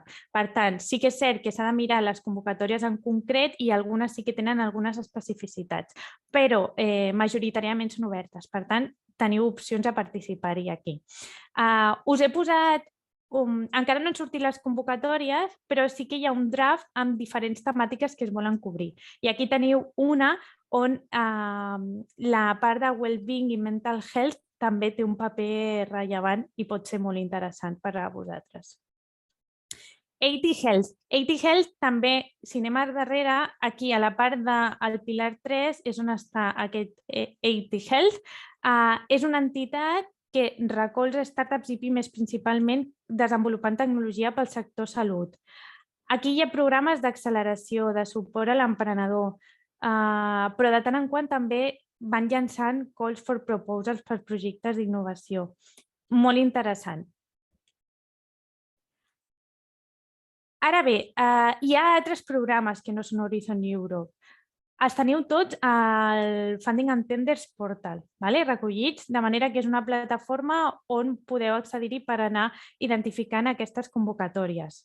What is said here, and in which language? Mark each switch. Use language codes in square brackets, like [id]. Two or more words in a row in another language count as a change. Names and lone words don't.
[ca] Per tant, sí que és cert que s'ha de mirar les convocatòries en concret i algunes sí que tenen algunes especificitats, però majoritàriament són obertes. Per tant, teniu opcions a participar-hi aquí. Us he posat encara no han sortit les convocatòries, però sí que hi ha un draft amb diferents temàtiques que es volen cobrir. I aquí teniu una on la part de well-being i [en] mental health [ca] també té un paper rellevant i pot ser molt interessant per a vosaltres. 80 Health. 80 Health també, si anem a darrere, aquí a la part del Pilar 3 és on està aquest 80 Health. És una entitat que recolza startups i pimes principalment desenvolupant tecnologia pel sector salut. Aquí hi ha programes d'acceleració, de suport a l'emprenedor, però de tant en quant també van llançant [en] calls for proposals [ca] per projectes d'innovació. Molt interessant. Ara bé, hi ha altres programes que no són Horizon Europe. Els teniu tots al Funding and Tenders Portal, recollits, de manera que és una plataforma on podeu accedir-hi per anar identificant aquestes convocatòries.